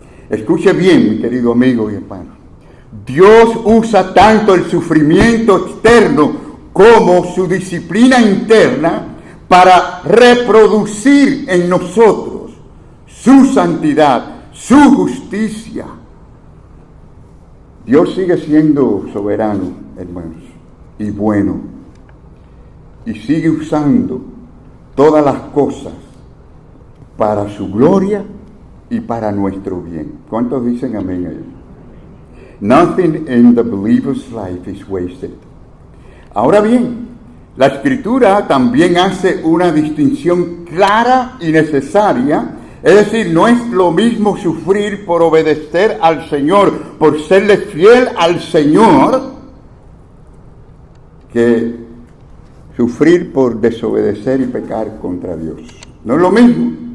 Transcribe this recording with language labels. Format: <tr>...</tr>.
<es>Escuche bien, mi querido amigo y hermano. Dios usa tanto el sufrimiento externo como su disciplina interna para reproducir en nosotros su santidad, su justicia. Dios sigue siendo soberano, hermanos, y bueno, y sigue usando todas las cosas para su gloria y para nuestro bien. ¿Cuántos dicen amén ahí?</es> <en>Nothing in the believer's life is wasted.</en> <es>Ahora bien, la Escritura también hace una distinción clara y necesaria. Es decir, no es lo mismo sufrir por obedecer al Señor, por serle fiel al Señor, que sufrir por desobedecer y pecar contra Dios. No es lo mismo.</es>